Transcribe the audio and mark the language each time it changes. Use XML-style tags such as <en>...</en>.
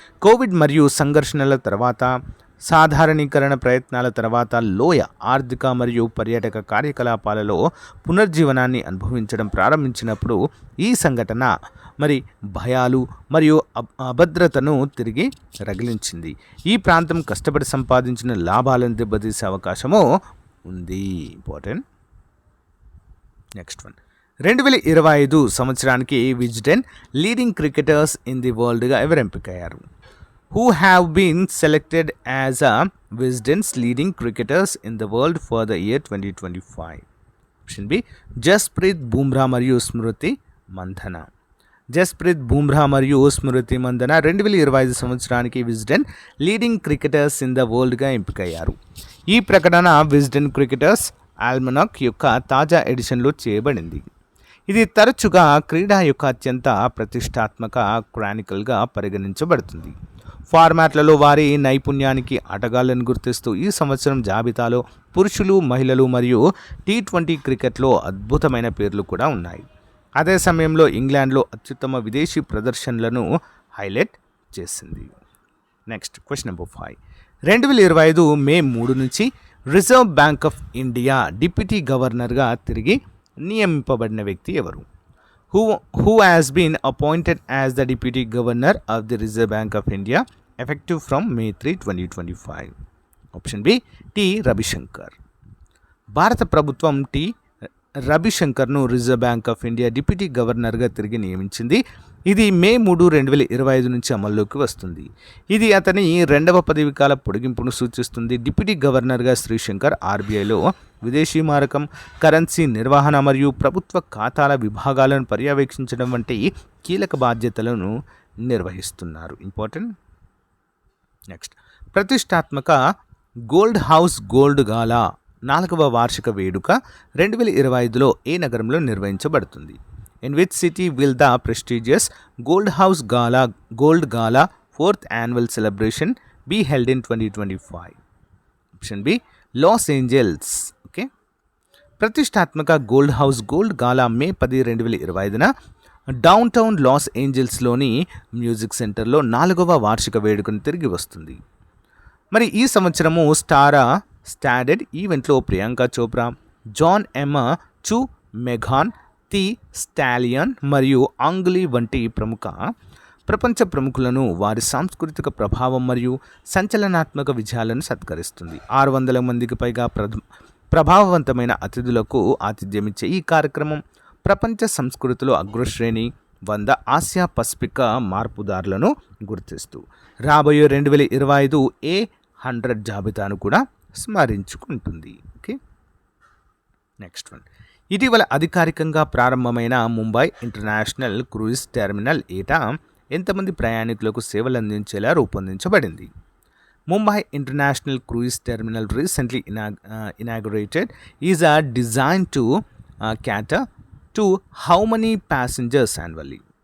<te>Covid మరియు సంఘర్షణల తర్వాత, సాధారణీకరణ ప్రయత్నాల తర్వాత లోయ ఆర్థిక మరియు పర్యాటక కార్యకలాపాలలో పునర్జీవనాన్ని అనుభవించడం ప్రారంభించినప్పుడు ఈ సంఘటన మరి భయాలు మరియు అభద్రతను తిరిగి రగిలించింది. ఈ ప్రాంతం కష్టపడి సంపాదించిన లాభాలను దెబ్బతీసే అవకాశము ఉంది. ఇంపార్టెంట్. Next one. 2025 సంవత్సరానికి విజ్ 10 లీడింగ్ క్రికెటర్స్ ఇన్ ది వరల్డ్గా ఎవరు ఎంపికయ్యారు?</te> <en>who have been selected as a Wisden's leading cricketers in the world for the year 2025.</en> <te>Option B Jasprit Bumrah మరియు స్మృతి మంధన. జస్ప్రీత్ బుమ్రా మరియు స్మృతి మంధన 2025 సంవత్సరానికి Wisden leading cricketers in the వరల్డ్గా ఎంపికయ్యారు. ఈ ప్రకటన విజ్డెన్ క్రికెటర్స్ ఆల్మనాక్ యొక్క తాజా ఎడిషన్లో చేయబడింది. ఇది తరచుగా క్రీడా యొక్క అత్యంత ప్రతిష్టాత్మక క్రానికల్గా పరిగణించబడుతుంది. ఫార్మాట్లలో వారి నైపుణ్యానికి ఆటగాళ్లను గుర్తిస్తూ ఈ సంవత్సరం జాబితాలో పురుషులు, మహిళలు మరియు T20 క్రికెట్లో అద్భుతమైన పేర్లు కూడా ఉన్నాయి. అదే సమయంలో ఇంగ్లాండ్లో అత్యుత్తమ విదేశీ ప్రదర్శనలను హైలైట్ చేసింది. Next question number 5. 2025 మే 3 నుంచి reserve bank of India deputy గవర్నర్గా తిరిగి నియమింపబడిన వ్యక్తి ఎవరు?</te> <en>Who has been appointed as the Deputy Governor of the Reserve Bank of India effective from May 3, 2025? Option B. T. Ravishankar.</en> <te>భారత ప్రభుత్వం T రవిశంకర్ను reserve bank of India deputy గవర్నర్గా తిరిగి నియమించింది. ఇది మే 3, 2025 నుంచి అమల్లోకి వస్తుంది. ఇది అతని 2వ పదవీకాల పొడిగింపును సూచిస్తుంది. డిప్యూటీ గవర్నర్గా శ్రీశంకర్ ఆర్బీఐలో విదేశీ మారకం, కరెన్సీ నిర్వహణ మరియు ప్రభుత్వ ఖాతాల విభాగాలను పర్యవేక్షించడం వంటి కీలక బాధ్యతలను నిర్వహిస్తున్నారు. ఇంపార్టెంట్. నెక్స్ట్, ప్రతిష్టాత్మక గోల్డ్ హౌస్ గోల్డ్ గాలా 4వ వార్షిక వేడుక 2025లో ఏ నగరంలో నిర్వహించబడుతుంది?</te> <en>In which city will the prestigious Gold House Gala Gold Gala 4th annual celebration be held in 2025? Option B. Los Angeles. Okay.</en> <te>ప్రతిష్టాత్మక గోల్డ్ హౌస్ గోల్డ్ గాలా మే 10, 2025న డౌన్ టౌన్ లాస్ ఏంజల్స్లోని మ్యూజిక్ సెంటర్లో 4వ వార్షిక వేడుకను తిరిగి వస్తుంది. మరి ఈ సంవత్సరము స్టాడెడ్ ఈవెంట్లో ప్రియాంక చోప్రా, జాన్ ఎమ్మా చు, మెఘాన్ ది స్టాలియన్ మరియు ఆంగ్లీ వంటి ప్రపంచ ప్రముఖులను వారి సాంస్కృతిక ప్రభావం మరియు సంచలనాత్మక విజయాలను సత్కరిస్తుంది. 600 మందికి పైగా ప్రభావవంతమైన అతిథులకు ఆతిథ్యమిచ్చే ఈ కార్యక్రమం ప్రపంచ సంస్కృతిలో అగ్రశ్రేణి 100 ఆసియా పసిఫిక్ మార్పుదారులను గుర్తిస్తూ రాబోయే 2025 A100 జాబితాను కూడా స్మరించుకుంటుంది. ఓకే. Next one. ఇటీవల అధికారికంగా ప్రారంభమైన ముంబై ఇంటర్నేషనల్ క్రూయిజ్ టెర్మినల్ ఏటా ఎంతమంది ప్రయాణికులకు సేవలు అందించేలా రూపొందించబడింది?</te> <en>Mumbai international cruise terminal recently inaugurated is designed to cater to how many passengers annually?</en>